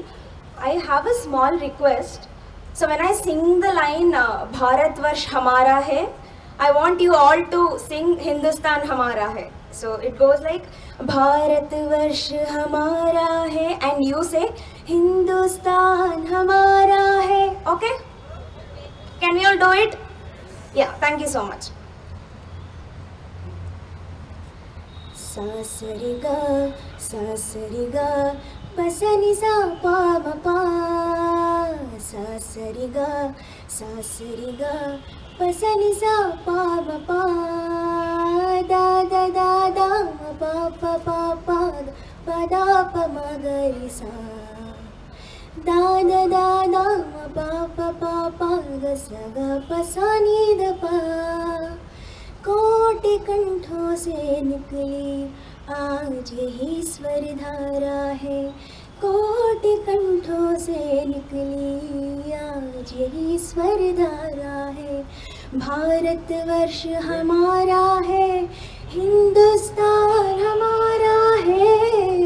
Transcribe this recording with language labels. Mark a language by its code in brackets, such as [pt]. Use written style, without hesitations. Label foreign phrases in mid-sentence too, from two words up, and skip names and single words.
[en] I have a small request. So when I sing the line [hi] भारत वर्ष हमारा है, [en] I want you all to sing [hi] हिंदुस्तान हमारा है. [en] So it goes like [hi] भारत वर्ष हमारा है [en] and you say [hi] हिंदुस्तान हमारा है. [en] Okay? Can we all do it? Yeah, thank you so much. Sasariga, sasariga, pasani sa pa ma pa. Sasariga, sasariga, pasani sa pa ma pa. Da da da da ma pa pa pa pa da pa ma ga ri sa. Da da da da ma pa pa ga sa ga pa sa ni da pa. [hi] कोटि कंठों से निकली आज यही स्वर धारा है. कोटि कंठों से निकली आज यही स्वर धारा है. भारत वर्ष हमारा है, हिंदुस्तान हमारा है.